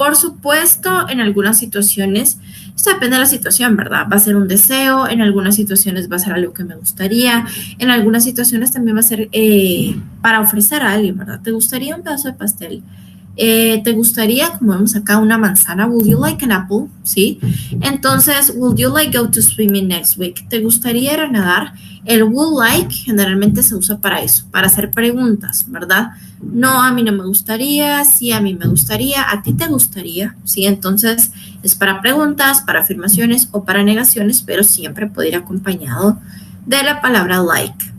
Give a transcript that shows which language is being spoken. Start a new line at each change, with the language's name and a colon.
Spanish: Por supuesto, en algunas situaciones, esto depende de la situación, ¿verdad? Va a ser un deseo, en algunas situaciones va a ser algo que me gustaría, en algunas situaciones también va a ser para ofrecer a alguien, ¿verdad? ¿Te gustaría un pedazo de pastel? ¿Te gustaría, como vemos acá, una manzana?
English: Would you like an apple?
Spanish: ¿Sí?
English: Entonces, would you like go to swimming next week?
Spanish: ¿Te gustaría ir a nadar? El would like generalmente se usa para eso, para hacer preguntas, ¿verdad? No, a mí no me gustaría, sí, a mí me gustaría, ¿a ti te gustaría? Sí, entonces es para preguntas, para afirmaciones o para negaciones, pero siempre puede ir acompañado de la palabra like.